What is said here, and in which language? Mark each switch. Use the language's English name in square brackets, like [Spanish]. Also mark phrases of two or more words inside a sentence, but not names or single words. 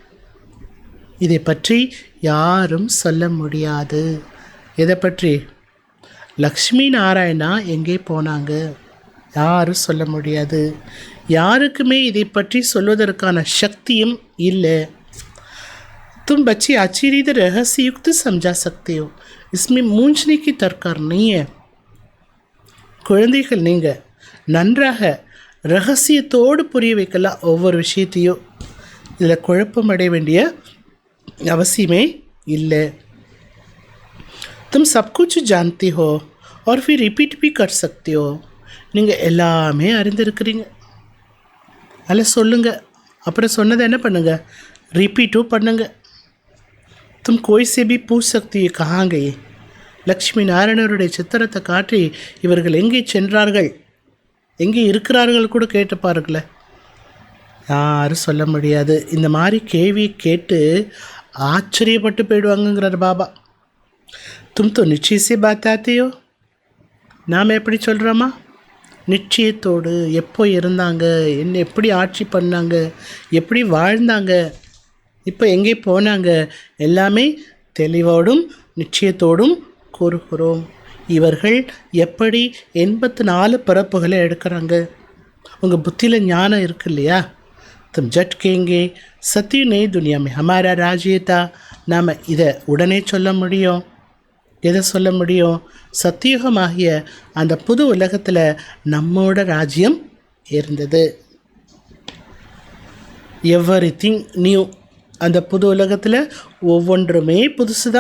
[Tamil] இதை பற்றி யாரும் சொல்ல முடியாது. எதை பற்றி? லக்ஷ்மி நாராயணா எங்கே போனாங்க யாரும் சொல்ல முடியாது. யாருக்குமே இதை பற்றி சொல்வதற்கான சக்தியும் இல்லை. [Hindi] तुम बच्चे अच्छी रीति रहस्ययुक्त समझा सकते हो, इसमें मूंझने की दरकार नहीं है. [Tamil] குழந்தைகள் நீங்கள் நன்றாக ரகசியத்தோடு புரிய வைக்கலாம் ஒவ்வொரு விஷயத்தையும். இதில் குழப்பம் அடைய வேண்டிய அவசியமே இல்லை. [Hindi] तुम सब कुछ जानते हो और फिर रिपीट भी कर सकते हो. [Tamil] நீங்கள் எல்லாமே அறிந்திருக்கிறீங்க. அதில் சொல்லுங்கள். அப்புறம் சொன்னதை என்ன பண்ணுங்க, ரிப்பீட்டும் பண்ணுங்க. [Hindi] तुम कोई से भी पूछ सकती है कहाँ गए. [Tamil] லக்ஷ்மி நாராயணருடைய சித்திரத்தை காட்டி இவர்கள் எங்கே சென்றார்கள், எங்கே இருக்கிறார்கள் கூட கேட்டு பாருங்களேன். யாரும் சொல்ல முடியாது. இந்த மாதிரி கேள்வியை கேட்டு ஆச்சரியப்பட்டு போயிடுவாங்கங்கிறார் பாபா. [Hindi] तुम तो निश्चय से [Tamil] பார்த்தாத்தையோ, நாம் எப்படி சொல்கிறோமா, நிச்சயத்தோடு எப்போ இருந்தாங்க, என்ன எப்படி ஆட்சி பண்ணாங்க, எப்படி வாழ்ந்தாங்க, இப்போ எங்கே போனாங்க, எல்லாமே தெளிவோடும் நிச்சயத்தோடும் கூறுகிறோம். இவர்கள் எப்படி 84 பிறப்புகளை எடுக்கிறாங்க. உங்கள் புத்தியில் ஞானம் இருக்கு இல்லையா, [Hindi] तुम जट केंगे सत्य नई दुनिया में हमारा राज्य था. [Tamil] நாம் இதை உடனே சொல்ல முடியும். எதை சொல்ல முடியும், சத்தியுகமாகிய அந்த புது உலகத்தில் நம்மோட ராஜ்யம் இருந்தது. [English] everything new. [Tamil] அந்த புது உலகத்தில் ஒவ்வொன்றுமே புதுசு தான்.